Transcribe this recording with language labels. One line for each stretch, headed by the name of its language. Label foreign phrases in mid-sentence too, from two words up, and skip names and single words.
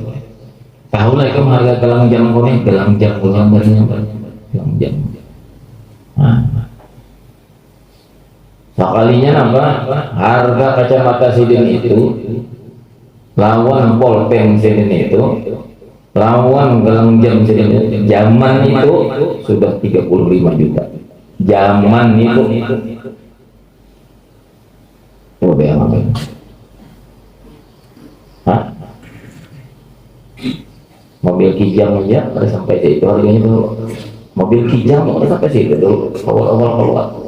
Indonesian: Tahu lagi kamu harga gelang jam aku nih, gelang jam. Sekalinya apa?
Banjar: Harga kacamata sidin itu lawan polpen sidin itu lawan gelang jam sidin itu zaman itu sudah 35 juta zaman itu coba yang apa?
Indonesian: Hah? Mobil kijang aja pada sampai itu harganya tuh mobil kijang pada sampai situ dulu awal-awal keluar.